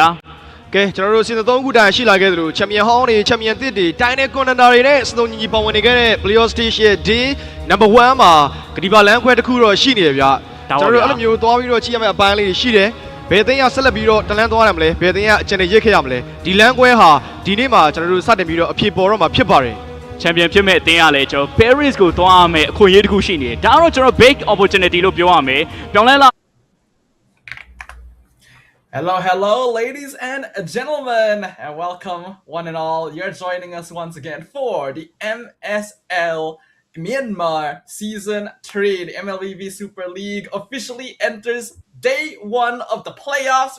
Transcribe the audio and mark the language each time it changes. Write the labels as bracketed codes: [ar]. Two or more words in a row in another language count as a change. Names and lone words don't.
[my] ကဲကျွန်တော်တို့ Season 3ခုတိုင်ရှိလာခဲ့သလို Champion ဟောင်းတွေ Champion သစ်တွေတိုင်းတဲ့ Contender တွေနဲ့စတုံညီပေါဝင်နေခဲ့တဲ့ [en] Playoff Stage [my] ရဲ့ [en] Day Number 1 [my] မှာဂဒီပါလမ်းခွဲတစ်ခုတော့ရှိနေတယ်ဗျကျွန်တော်တို့အဲ့လိုမျိုးသွားပြီးတော့ကြည့်ရမယ့်အပိုင်းလေးရှိတယ်ဘယ်တင်ရဆက်လက်ပြီးတော့တလန်းသွားရမလဲဘယ်တင်ရအကျန်ရစ်ခဲ့ရမလဲဒီလမ်းခွဲဟာဒီနေ့မှာကျွန်တော်တို့စတင်ပြီးတော့အဖြစ်ပေါ်တော့မှာဖြစ်ပါတယ် ချန်ပီယံဖြစ်မဲ့အသင်းကလည်းကျွန်တော် Paris ကိုသွားရမယ်အခွင့်အရေးတစ်ခုရှိနေတယ်ဒါကတော့ကျွန်တော် [en] big opportunity [my] လို့ပြောရမယ်ပြောင်းလဲလာ [en] Hello, ladies and gentlemen, and welcome one and all. You're joining us once again for the MSL Myanmar Season 3, the MLBB Super League officially enters day 1 of the playoffs.